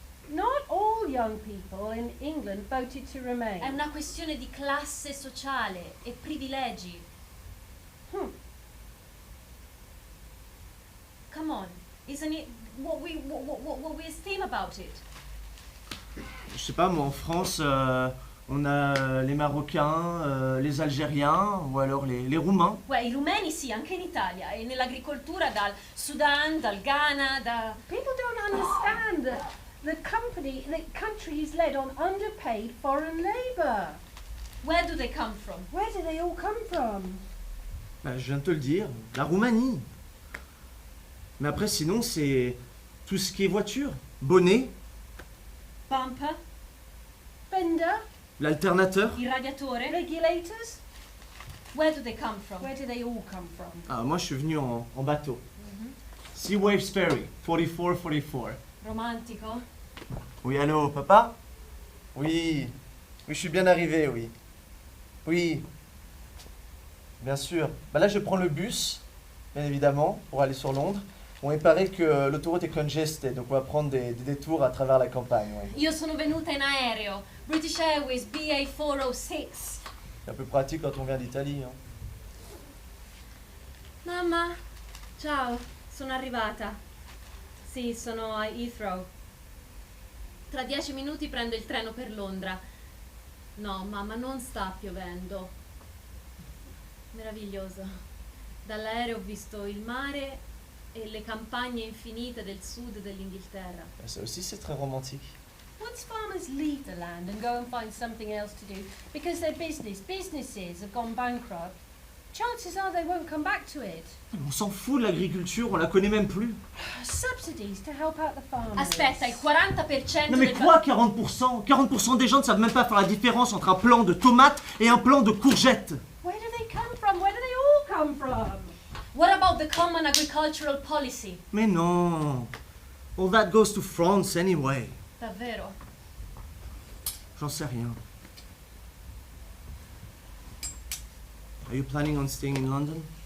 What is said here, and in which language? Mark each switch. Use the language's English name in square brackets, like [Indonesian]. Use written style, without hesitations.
[English] Not all young people in England voted to remain. [Italian] È una questione di classe sociale e privilegi. [English] Come on, isn't it what we esteem about it? [French] Je sais pas, moi en France, on a les Marocains, les Algériens ou alors les Roumains. [Italian] I rumeni sì, anche in Italia, e nell'agricoltura dal Sudan, dal Ghana, da... [English] People don't understand that the country is led on underpaid foreign labour. Where do they come from? Where do they all come from? [French] Bah, je viens de te le dire, la Roumanie. Mais après, sinon, c'est tout ce qui est voiture. [English] Bonnet, Bumper, Fender, [French] l'alternateur. [Italian] il radiatore. [English] regulators. Where do they come from? Where do they all come from? [French] Ah, moi, je suis venu en bateau. [English] Sea Waves Ferry, 4444. [Italian] Romantico. [French] Oui, allô, papa? Oui, je suis bien arrivé, oui. Oui, bien sûr. Bah là, je prends le bus, bien évidemment, pour aller sur Londres. Bon, il paraît que l'autoroute est congested, donc on va prendre des détours à travers la campagne. Ouais. [Italian] Io sono venuta in aereo. British Airways BA 406. [French] C'est un peu pratique quand on vient d'Italie. Hein. [Italian] Mamma, ciao, sono arrivata. Sì, sono a Heathrow. Tra 10 minuti prendo il treno per Londra. No, mamma, non sta piovendo. Meraviglioso. Dall'aereo ho visto il mare e le campagne infinite del sud dell'Inghilterra. [French] Ça aussi, c'est très romantique. [English] Once farmers leave the land and go and find something else to do because their businesses have gone bankrupt, chances are they won't come back to it. [French] On s'en fout de l'agriculture, on la connaît même plus. [English] Subsidies to help out the farmers. [Italian] Aspetta, il 40% [French] Non mais quoi 40% 40% des gens ne savent même pas faire la différence entre un plant de tomates et un plant de courgettes. [English] Where do they come from? Where do they all come from? What about the common agricultural policy? [French] Mais non. [English] All that goes to France anyway. [Italian] Davvero? [French] J'en sais rien. [English] Are you planning on staying in London?